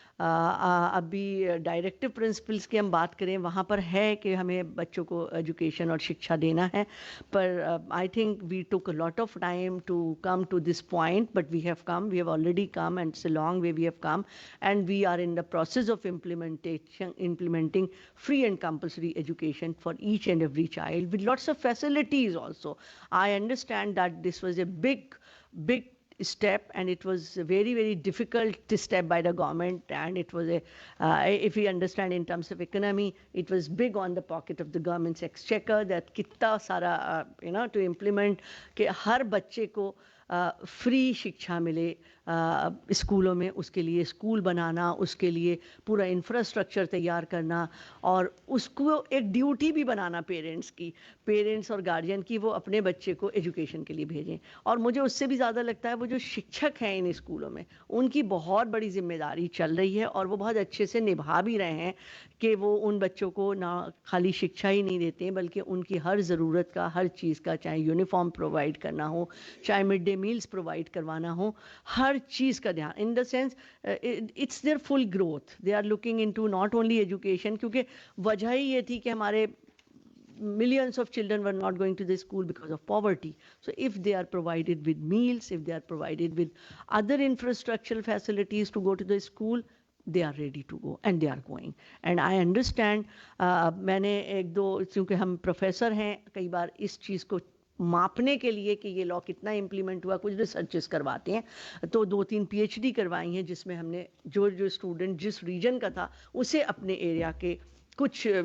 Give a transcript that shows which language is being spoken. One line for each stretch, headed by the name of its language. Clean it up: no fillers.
Hindi: अभी directive principles की हम बात करें, वहाँ पर है कि हमें बच्चों को एजुकेशन और शिक्षा देना है, पर
English: I think we took a lot of time to come to this point, but we have already come, and it's a long way we have come, and we are in the process of implementing free and compulsory education for each and every child with lots of facilities also. I understand that this was a big step, and it was a very difficult step by the government, and it was if we understand in terms of economy, it was big on the pocket of the government's exchequer, that
Hindi: कितना सारा
English: to implement
Hindi: कि हर बच्चे को free शिक्षा मिले स्कूलों में, उसके लिए स्कूल बनाना, उसके लिए पूरा इंफ्रास्ट्रक्चर तैयार करना, और उसको एक ड्यूटी भी बनाना पेरेंट्स और गार्जियन की, वो अपने बच्चे को एजुकेशन के लिए भेजें। और मुझे उससे भी ज़्यादा लगता है वो जो शिक्षक हैं इन स्कूलों में, उनकी बहुत बड़ी जिम्मेदारी चल रही है, और वो बहुत अच्छे से निभा भी रहे हैं कि वो उन बच्चों को ना खाली शिक्षा ही नहीं देते हैं, बल्कि उनकी हर ज़रूरत का, हर चीज़ का, चाहे यूनिफॉर्म प्रोवाइड करना हो, चाहे मिड डे मील्स प्रोवाइड करवाना हो, हर चीज़ का ध्यान,
English: in the sense it's their full growth, they are looking into not only education,
Hindi: क्योंकि वजह ही ये थी कि हमारे
English: millions of children were not going to the school because of poverty. So if they are provided with meals, if they are provided with other infrastructural facilities to go to the school, they are ready to go, and they are going. And I understand,
Hindi: मैंने एक दो, क्योंकि हम professor हैं, कई बार इस चीज़ को मापने के लिए कि ये लॉ कितना इम्प्लीमेंट हुआ, कुछ रिसर्चेस करवाते हैं, तो 2-3 PhD करवाई हैं, जिसमें हमने जो स्टूडेंट जिस रीजन का था उसे अपने एरिया के कुछ